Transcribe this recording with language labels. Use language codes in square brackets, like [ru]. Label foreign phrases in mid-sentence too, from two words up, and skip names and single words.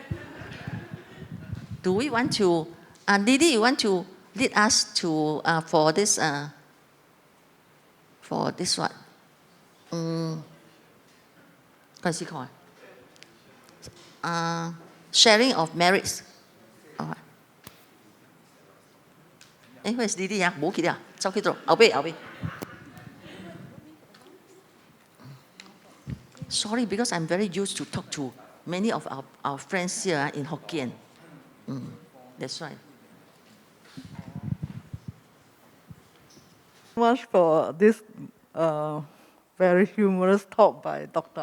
[en] Do we want to, Lily, you want to lead us to, for this what? What's it called? Sharing of merits. Where's Lily? [yue] 冇去了，走去咗，後邊。 [en] Sorry, because I'm very used to talk to many of our friends here in Hokkien. That's right. Much for this very humorous talk by Dr.